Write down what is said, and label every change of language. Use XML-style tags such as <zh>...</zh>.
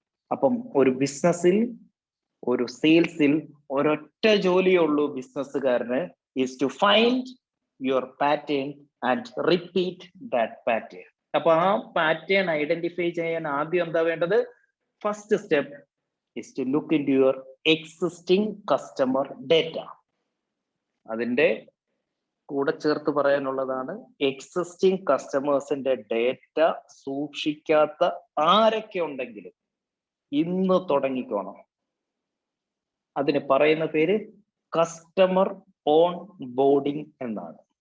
<ml>അപ്പം ഒരു ബിസിനസ്സിൽ, ഒരു സെയിൽസിൽ ഒരൊറ്റ ജോലിയേ ഉള്ളൂ ബിസിനസ്സുകാരന്,</ml> <en>Is to find your pattern and repeat that pattern.</en> <ml>അപ്പൊ ആ പാറ്റേൺ ഐഡന്റിഫൈ ചെയ്യാൻ ആദ്യം എന്താ വേണ്ടത്?</ml> <en>First step is to look into your existing customer data.</en> <ml>അതിന്റെ കൂടെ ചേർത്ത് പറയാനുള്ളതാണ് എക്സിസ്റ്റിംഗ് കസ്റ്റമേഴ്സിന്റെ ഡേറ്റ സൂക്ഷിക്കാത്ത ആരൊക്കെ ഉണ്ടെങ്കിലും ഇന്ന് തുടങ്ങിക്കോണം. അതിന് പറയുന്ന പേര് കസ്റ്റമർ ഓൺ ബോർഡിംഗ് എന്നാണ്.</ml>